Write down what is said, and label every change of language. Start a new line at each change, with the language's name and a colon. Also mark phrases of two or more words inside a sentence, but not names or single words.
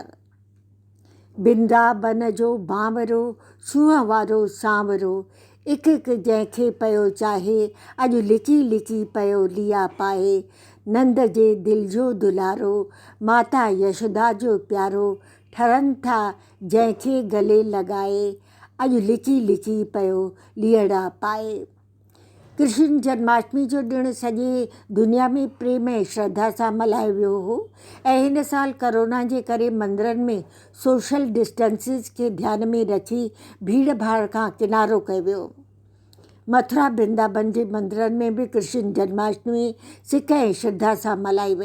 Sindhi: बिंदाबन जो बांवरो सूंहं वारो सांवरो हिकु हिकु जंहिंखे पियो चाहे अॼु लिकी लिकी पियो लिया पाए। नंद जे दिलि जो दुलारो माता यशोदा जो प्यारो ठरनि था जंहिंखे गले लॻाए अॼु लिकी लिकी पियो लीअड़ा पाए। कृष्ण जन्माष्टमी जो ॾिणु सॼे दुनिया में प्रेम ऐं श्रद्धा सां मल्हायो वियो हो ऐं हिन साल कोरोना जे करे मंदरनि में
English: social distancing
Sindhi: खे ध्यान में रखी भीड़ भाड़ खां किनारो कयो वियो। मथुरा वृंदावन जे मंदरनि में बि कृष्ण जन्माष्टमी सिक ऐं श्रद्धा सां मल्हाई वई।